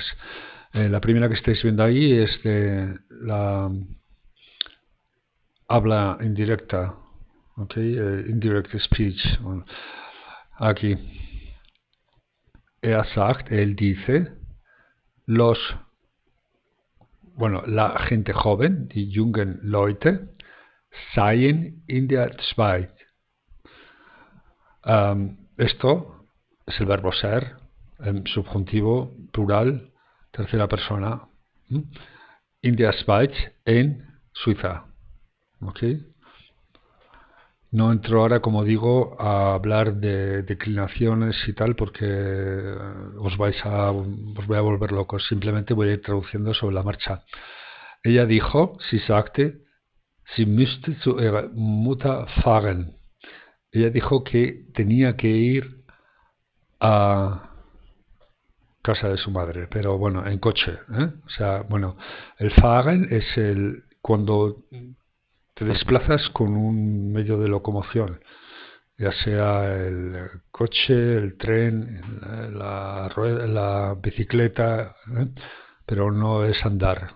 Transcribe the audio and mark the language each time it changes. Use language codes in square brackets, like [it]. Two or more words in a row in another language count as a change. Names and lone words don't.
[es] La primera que estáis viendo ahí es de la habla indirecta, [en] indirect speech. [es] Bueno, aquí, sagt, él dice, la gente joven, [de] die jungen Leute, seien in der Schweiz. [es] Esto es el verbo ser, subjuntivo, plural, tercera persona. [de] In der Schweiz, [es] en Suiza. No entro ahora, como digo, a hablar de declinaciones y tal, porque os voy a volver locos. Simplemente voy a ir traduciendo sobre la marcha. Ella dijo, [de] sie sagte, sie müsste zu ihrer Mutter fahren. [es] Ella dijo que tenía que ir a casa de su madre, pero bueno, en coche. O sea, bueno, el fahren es cuando te desplazas con un medio de locomoción, ya sea el coche, el tren, la bicicleta, pero no es andar.